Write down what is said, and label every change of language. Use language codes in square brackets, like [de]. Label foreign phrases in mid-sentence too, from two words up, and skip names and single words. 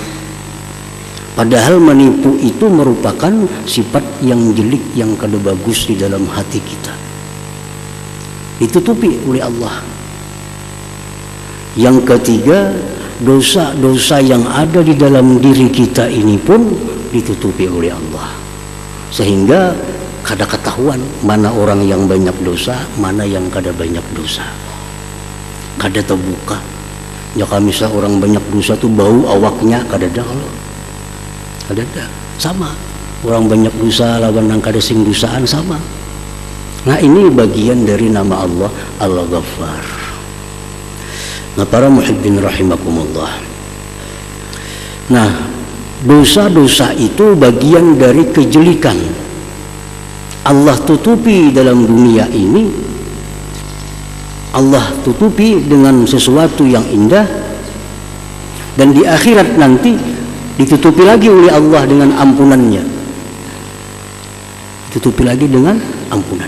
[id] Padahal menipu itu merupakan sifat yang jelek, yang kada bagus di dalam hati kita. Ditutupi oleh Allah. Yang ketiga, dosa-dosa yang ada di dalam diri kita ini pun ditutupi oleh Allah, sehingga kada ketahuan mana orang yang banyak dosa, mana yang kada banyak dosa. [bjn] Kada terbuka. Ya kalau misal orang banyak dosa tuh bau awaknya kada ada, kalau kada ada. Sama orang banyak dosa lawan nang kada sing dosaan sama. [id] Nah ini bagian dari nama Allah Al-Ghaffar. Nah para [ar] محبين رحمكم الله, [id] nah dosa-dosa itu bagian dari kejelikan. Allah tutupi dalam dunia ini, Allah tutupi dengan sesuatu yang indah, dan di akhirat nanti ditutupi lagi oleh Allah dengan ampunannya, ditutupi lagi dengan ampunan.